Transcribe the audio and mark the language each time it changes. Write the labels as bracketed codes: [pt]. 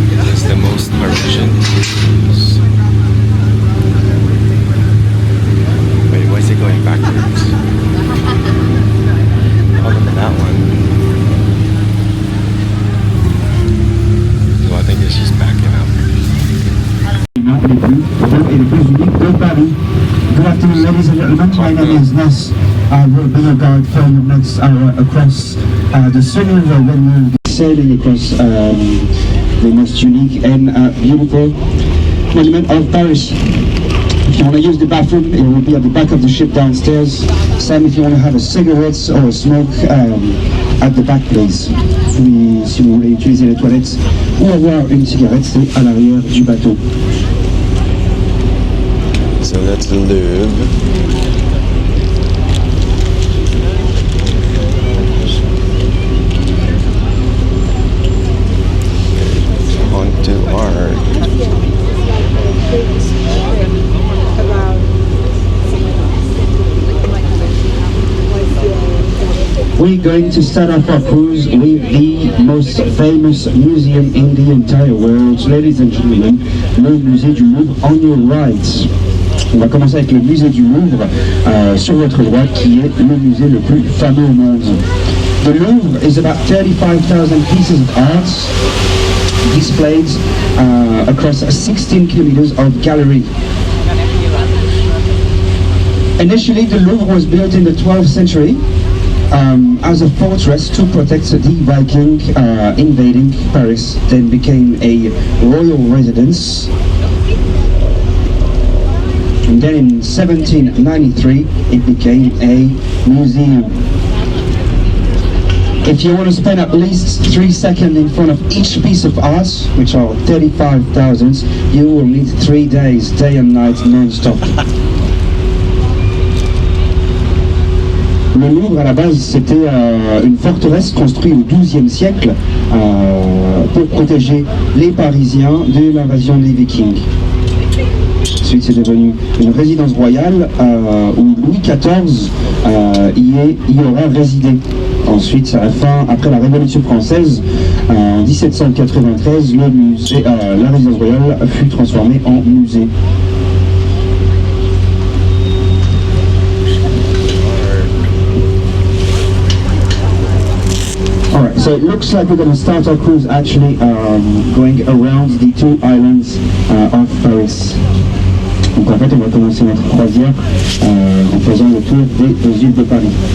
[en] It's the most Parisian cruise. Wait, why is it going backwards? Oh, look at that one. So I think it's just backing up. [fr] Les plus beaux et les plus uniques de Paris. [en] Good afternoon, ladies and gentlemen. My name is Ness. I will be your guide for the next hour across the Seine River when we're sailing across the most unique and beautiful monument of Paris. If you want to use the bathroom, it will be at the back of the ship downstairs. Same if you want to have a cigarette or a smoke at the back, please. [fr] Puis, si vous voulez utiliser les toilettes ou avoir une cigarette, c'est à l'arrière du bateau. [en] So that's the Louvre. On to art. We're going to start off our cruise with the most famous museum in the entire world. Ladies and gentlemen, le musée du Louvre on your right. [fr] On va commencer avec le musée du Louvre sur votre droite, qui est le musée le plus fameux au monde. [en] The Louvre is about 35,000 pieces of art displayed across 16 kilometers of gallery. Initially, the Louvre was built in the 12th century as a fortress to protect the Viking invading Paris, then became a royal residence. And then in 1793, it became a museum. If you want to spend at least 3 seconds in front of each piece of art, which are 35,000, you will need 3 days, day and night, non-stop. [fr] Le Louvre, à la base, c'était une forteresse construite au XIIe siècle pour protéger les Parisiens de l'invasion des Vikings. Ensuite, c'est devenu une résidence royale où Louis XIV y aura résidé. Ensuite, après la Révolution française, en 1793, la résidence royale fut transformée en musée. [en] Alright, so it looks like we're going to start our cruise actually going around the 2 islands of Paris. [fr] Donc en fait, on va commencer notre croisière en faisant le tour des 2 îles de Paris.